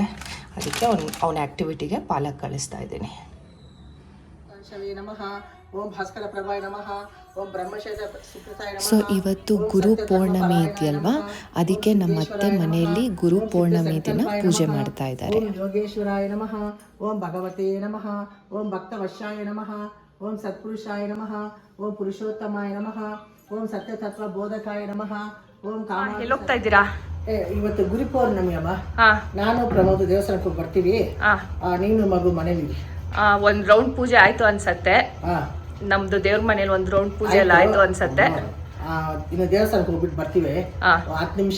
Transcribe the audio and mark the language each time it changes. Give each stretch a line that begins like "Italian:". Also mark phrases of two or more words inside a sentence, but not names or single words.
Kannada: ಅದಕ್ಕೆ ಅವನ ಆ್ಯಕ್ಟಿವಿಟಿಗೆ ಪಾಲಕ್ ಕಳಿಸ್ತಾ ಇದ್ದೀನಿ. ಸೊ ಇವತ್ತು ಗುರು ಪೌರ್ಣಮಿ ಇದೆಯಲ್ವಾ, ಅದಕ್ಕೆ ನಮ್ಮ ಅತ್ತೆ ಮನೆಯಲ್ಲಿ ಗುರು ಪೌರ್ಣಮಿ ದಿನ ಪೂಜೆ ಮಾಡ್ತಾ ಇದ್ದಾರೆ.
Sanskrit: ಓಂ ಯೋಗೇಶ್ವರಾಯ ನಮಃ, ಓಂ ಭಗವತೆ ನಮಃ, ಓಂ ಭಕ್ತವಶ್ಯಾಯ ನಮಃ, ಓಂ ಸತ್ಪುರುಷಾಯ ನಮಃ, ಓಂ ಪುರುಷೋತ್ತಮಾಯ ನಮಃ, ಓಂ ಸತ್ಯತತ್ವ ಬೋಧಕಾಯ ನಮಃ, ಓಂ ಕಾಮ.
Kannada: ಎಲ್ಲಿ ಹೋಗ್ತಾ ಇದ್ದೀರಾ? ಇವತ್ತು ಗುರು ಪೌರ್ಣಮಿ ಅಮ್ಮ. ನಾನು ಪ್ರಮೋದ್ ದೇವಸ್ಥಾನಕ್ಕೆ ಬರ್ತೀವಿ, ನೀನು ಮಗು ಮನೇಲಿ. ಒಂದ್ ರೌಂಡ್ ಪೂಜೆ ಆಯ್ತು ಅನ್ಸತ್ತೆ. ನಮ್ದು ದೇವ್ರ ಮನೇಲಿ ಒಂದ್ ರೌಂಡ್ ಪೂಜೆ ಎಲ್ಲ ಆಯ್ತು ಅನ್ಸತ್ತೆ. ಇನ್ನು ದೇವಸ್ಥಾನಕ್ಕೆ ಹೋಗ್ಬಿಟ್ಟು ಬರ್ತೀವಿ 10 ನಿಮಿಷ.